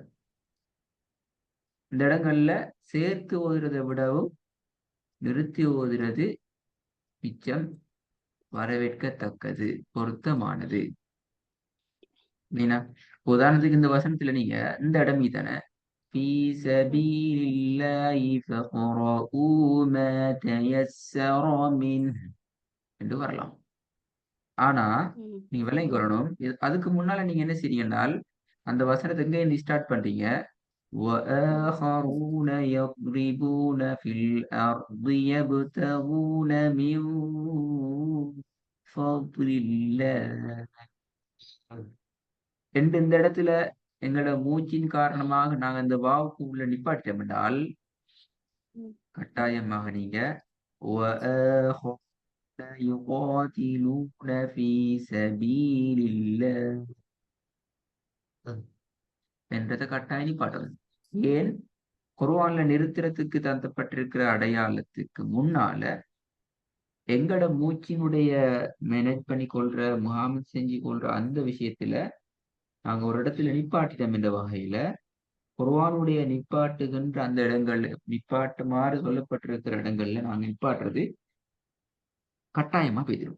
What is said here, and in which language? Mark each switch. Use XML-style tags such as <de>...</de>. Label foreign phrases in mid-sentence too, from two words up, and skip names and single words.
<ta>இந்த இடங்கள்ல சேர்த்து ஓதுறதை விடவும் நிறுத்தி ஓதுறது மிச்சம் வரவேற்கத்தக்கது, பொருத்தமானது. மீனா உதாரணத்துக்கு இந்த வசனத்துல நீங்க இந்த இடம் தானே</ta> <ar>في سبيل الله فاقرؤوا ما تيسر منه</ar> <ta>என்று வரலாம். ஆனா நீங்க விலைக்கு வரணும். அதுக்கு முன்னால நீங்க என்ன செய்றீங்கன்னால் அந்த வசனத்தை எங்க இருந்து ஸ்டார்ட் பண்றீங்க</ta> <ar>وآخرون يضربون في الأرض يبتغون من فضل الله</ar> <ta>என்று இந்த இடத்துல எங்களோட மூச்சின் காரணமாக நாங்க இந்த வாவுக்கு உள்ள நிப்பாட்டோம் என்றால் கட்டாயமாக நீங்க</ta> <ar>وآخرون يقاتلون في سبيل الله</ar> <ta>என்றதை கட்டாயம் நிப்பாட்டணும். ஏன் குர்ஆன்ல நிறுத்துறதுக்கு தந்தப்பட்டிருக்கிற அடையாளத்துக்கு முன்னால எங்கட மூச்சினுடைய மேனேஜ் பண்ணி கொள்ற முகாமத் செஞ்சு கொள்ற அந்த விஷயத்துல நாங்க ஒரு இடத்துல நிப்பாட்டிட்டோம் என்ற வகையில குர்ஆனுடைய நிப்பாட்டுகின்ற அந்த இடங்கள் நிப்பாட்டுமாறு சொல்லப்பட்டிருக்கிற இடங்கள்ல நாங்க நிப்பாட்டுறது கட்டாயமா போயிடும்.</ta>